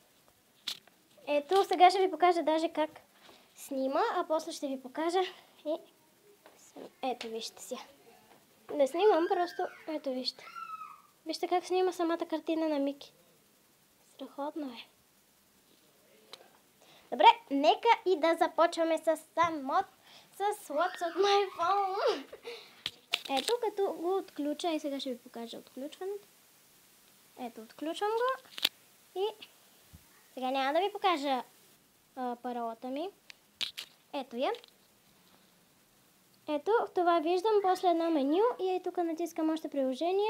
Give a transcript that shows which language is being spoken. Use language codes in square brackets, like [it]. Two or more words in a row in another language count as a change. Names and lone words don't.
[bg] Ето, сега ще ви покажа даже как снима, а после ще ви покажа и... Ето, вижте си. Не снимам, просто ето вижте. Вижте как снима самата картина на Мики. Страхотно е. Добре, нека и да започваме с [en] What's on my phone. [bg] Ето, като го отключа, и сега ще ви покажа отключването. Ето, отключвам го и сега няма да ви покажа паролата ми. Ето я. Ето, това виждам после едно меню и ей тук натискам още приложения.